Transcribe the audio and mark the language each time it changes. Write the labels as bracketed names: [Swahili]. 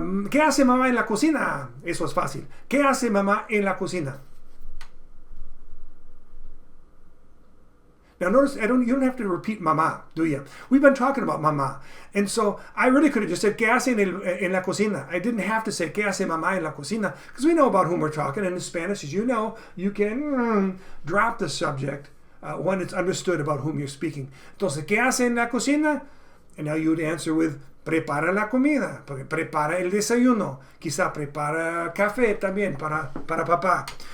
[Spanish] ¿Qué hace mamá en la cocina? Eso es fácil. ¿Qué hace mamá en la cocina? [English] Now notice, you don't have to repeat mama, do you? We've been talking about mama. And so I really could have just said, [Spanish] ¿qué hace en la cocina? [English] I didn't have to say, [Spanish] ¿qué hace mamá en la cocina? [English] Because we know about whom we're talking. And in Spanish, as you know, you can drop the subject when it's understood about whom you're speaking. [Spanish] Entonces, ¿qué hace en la cocina? [English] And now you would answer with, [Spanish] prepara la comida, porque prepara el desayuno. Quizá prepara café también para papá.